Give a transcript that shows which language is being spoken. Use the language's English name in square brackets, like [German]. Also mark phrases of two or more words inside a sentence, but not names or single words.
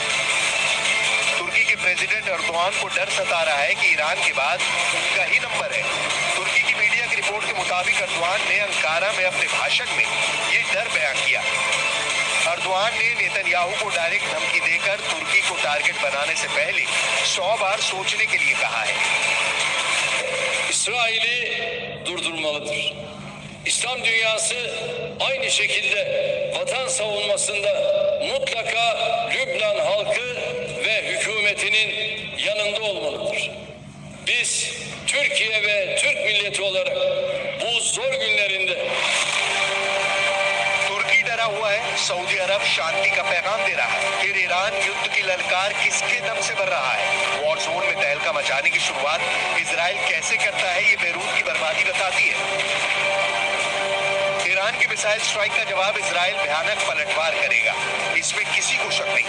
[Hindi] तुर्की के प्रेसिडेंट अर्दोआन को डर सता रहा है कि ईरान के बाद उनका ही नंबर है। तुर्की की मीडिया की रिपोर्ट के मुताबिक अर्दोआन ने अंकारा में अपने भाषण में ये डर बयान किया। अर्दोआन ने नेतन्याहू को डायरेक्ट धमकी देकर तुर्की को टारगेट बनाने से पहले 100 बार सोचने के लिए कहा है। [Turkish] İsrail'i durdurmalıdır. İslam dünyası aynı şekilde vatan savunmasında mutlaka Lübnan halkı ve hükümetinin yanında olmalıdır. Biz Türkiye ve Türk milleti olarak bu zor günlerinde [Hindi] तुर्की डरा हुआ है, सऊदी अरब शांति का पैगाम दे रहा है, फिर ईरान युद्ध की ललकार किसके दम से बढ़ रहा है? [English] war zone [Hindi] में तहलका मचाने की शुरुआत इजराइल कैसे करता है, ये बेरूत की बर्बादी बताती है। ईरान की [English] missile strike [Hindi] का जवाब इजराइल भयानक पलटवार करेगा, इसमें किसी को शक नहीं।